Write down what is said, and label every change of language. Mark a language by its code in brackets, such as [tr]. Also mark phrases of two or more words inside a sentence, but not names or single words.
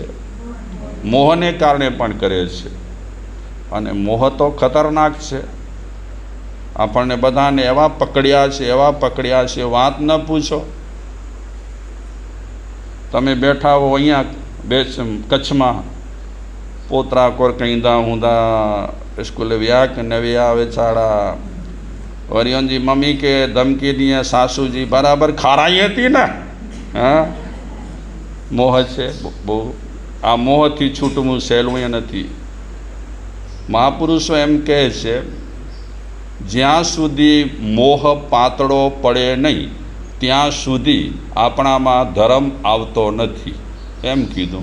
[gu] મોહને કારણે પણ કરે છે. અને મોહ તો ખતરનાક છે. આપણને બધાને એવા પકડ્યા છે, એવા પકડ્યા છે, વાત ન પૂછો. તમે બેઠા હો અહીંયા કચ્છમાં, પોતરા કોર [kfr] કહીંदा हूंदा स्कूल विया कि न विया वेचारा, वरियों जी मम्मी के धमकी दिए, सासू जी बराबर खाराई [gu] હતી ને. હા, મોહ છે બહુ. આ મોહથી છૂટવું સહેલું નથી. મહાપુરુષો એમ કહે છે, જ્યાં સુધી મોહ પાતળો પડે નહીં ત્યાં સુધી આપણામાં ધર્મ આવતો નથી, એમ કીધું.